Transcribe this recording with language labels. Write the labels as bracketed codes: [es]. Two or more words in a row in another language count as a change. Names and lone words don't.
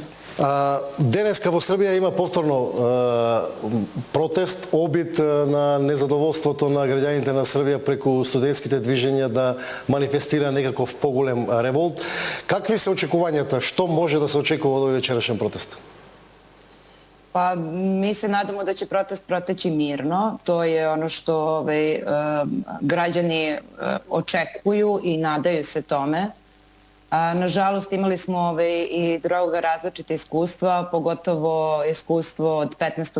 [mk] Денеска во Србија има повторно протест, обид на незадоволството на граѓаните на Србија преку студентските движења да манифестира некаков поголем револт. Какви се очекувањата? Што може да се очекува од овој вечерашен протест? [sr] Pa mi se nadamo da će protest proteći mirno. To je ono što građani očekuju i nadaju se tome. Nažalost, imali smo i druga različita iskustva, pogotovo iskustvo od 15.